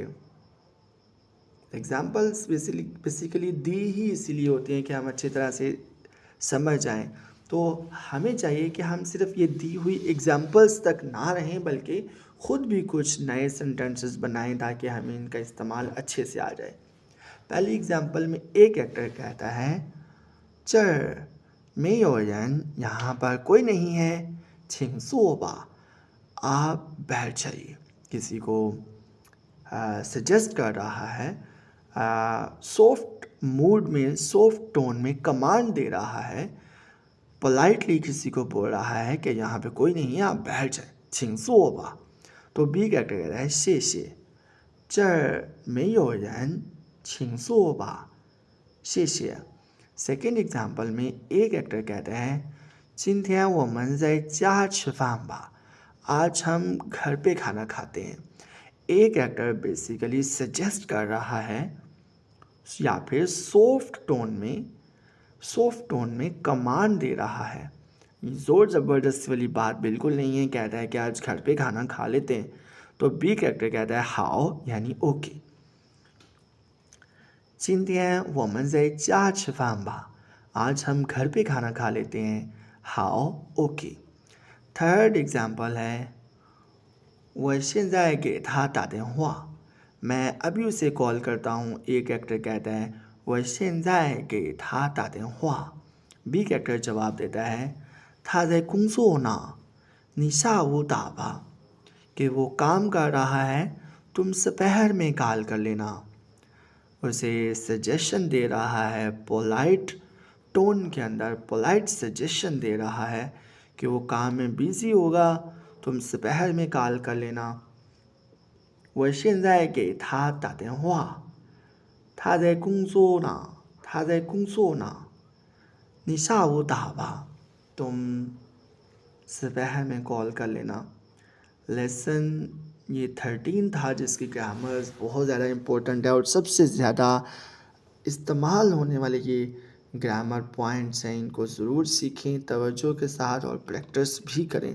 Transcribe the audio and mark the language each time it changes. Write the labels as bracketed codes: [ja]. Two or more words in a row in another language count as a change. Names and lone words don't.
[hi] एग्जाम्पल्स बेसिकली दी ही इसीलिए होती हैं कि हम अच्छी तरह से समझ जाएं। तो हमें चाहिए कि हम सिर्फ ये दी हुई एग्जाम्पल्स तक ना रहें, बल्कि ख़ुद भी कुछ नए सेंटेंसेस बनाएं ताकि हमें इनका इस्तेमाल अच्छे से आ जाए। पहली एग्जाम्पल में एक एक्टर कहता है [zh] 这儿没有人 [hi] यहाँ पर कोई नहीं है [zh] 请坐吧 [hi] आप बैठ जाइए। किसी को सजेस्ट कर रहा है, सॉफ्ट मूड में, सॉफ्ट टोन में कमांड दे रहा है, पोलाइटली किसी को बोल रहा है कि यहाँ पे कोई नहीं है, आप बैठ जाए [zh] 请坐吧। [hi] तो बी कैरेक्टर कहता है [zh] 谢谢 这儿没有人请坐吧 谢谢। [hi] सेकेंड एग्जाम्पल में एक एक्टर कहता है [zh] 今天我们在家吃饭吧 [hi] आज हम घर पे खाना खाते हैं। एक एक्टर बेसिकली सजेस्ट कर रहा है या फिर सॉफ्ट टोन में कमांड दे रहा है। जोर ज़बरदस्ती वाली बात बिल्कुल नहीं है। कहता है कि आज घर पे खाना खा लेते हैं, तो बी कैरेक्टर कहता है हाओ यानी ओके। [zh] 今天我们在家吃饭吧， [hi] आज हम घर पे खाना खा लेते हैं। हाओ ओके। थर्ड एग्जाम्पल है [zh] 我现在给他打电话, [hi] मैं अभी उसे कॉल करता हूँ। एक कैरेक्टर कहता है [zh] 我现在给他打电话। [hi] बी कैरेक्टर जवाब देता है [zh] 他在工作呢，你下午打吧, [hi] कि वो काम कर रहा है, तुम दोपहर में कॉल कर लेना। उसे सजेशन दे रहा है, पोलाइट टोन के अंदर पोलाइट सजेशन दे रहा है कि वो काम में बिज़ी होगा, तुम दोपहर में कॉल कर लेना। [zh] 我现在给他打电话，他在工作呢，他在工作呢，你下午打吧, [hi] तुम दोपहर में कॉल कर लेना। लेसन ये 13 था, जिसकी ग्रामर बहुत ज़्यादा इम्पोर्टेंट है और सबसे ज़्यादा इस्तेमाल होने वाले ये ग्रामर पॉइंट्स हैं। इनको ज़रूर सीखें तवज्जो के साथ और प्रैक्टिस भी करें।